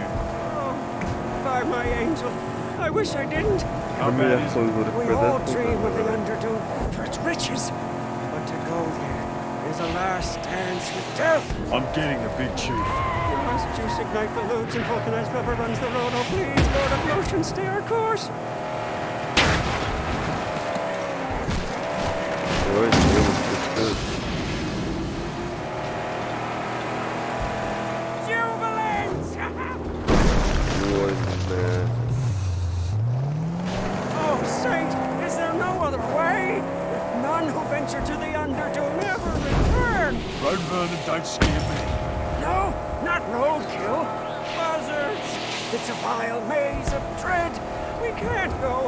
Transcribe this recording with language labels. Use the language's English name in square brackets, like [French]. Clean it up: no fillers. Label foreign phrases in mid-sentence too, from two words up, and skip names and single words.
[English] Oh, by my angel, I wish I didn't. How bad is it? We all dream of the Underdew for its riches. But to go there is a last dance with death. I'm getting the big chief. Must juice ignite the loops and vulcanized rubber runs the road. Oh, please, Lord of Motion, stay our course. Ой, Jubilance! Ой, man. Oh, saint, is there no other way? None who venture to the Underdew never return. Road vermin don't scare me. No, not roadkill. Buzzards. It's a vile maze of dread. We can't go.